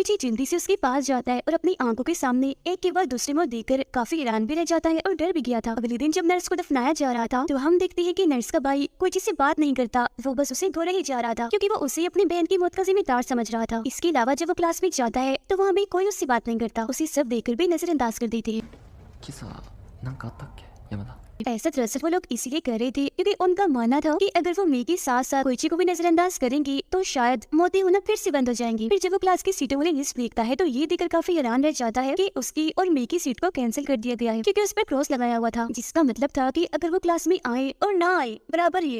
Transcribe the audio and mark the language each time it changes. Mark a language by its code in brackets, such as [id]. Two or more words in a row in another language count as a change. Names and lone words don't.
[hi] कोइची जल्दी से उसके पास जाता है और अपनी आंखों के सामने एक के बाद दूसरे मौत देखकर काफी हैरान भी रह जाता है और डर भी गया था। अगले दिन जब नर्स को दफनाया जा रहा था तो हम देखते हैं कि नर्स का भाई कोइची से बात नहीं करता, वो बस उसे घोड़े ही जा रहा था क्योंकि वो उसे अपनी बहन की मौत का जिम्मेदार समझ रहा था। इसके अलावा जब वो क्लास में जाता है तो वहाँ भी कोई उससे बात नहीं करता, उसे सब देखकर भी नजरअंदाज कर देते हैं। [ja] 今朝なんかあったっけ山田。 [hi] ऐसा दरअसल वो लोग इसीलिए कर रहे थे क्योंकि उनका मानना था कि अगर वो मे के साथ साथ कोइची को भी नजरअंदाज करेंगी तो शायद मौतें होना फिर से बंद हो जाएंगी। फिर जब वो क्लास की सीटों वाली लिस्ट देखता है तो ये देखकर काफी हैरान रह जाता है कि उसकी और मे की सीट को कैंसिल कर दिया गया है क्योंकि उस पर क्रॉस लगाया हुआ था, जिसका मतलब था कि अगर वो क्लास में आए और ना आए बराबर ही है।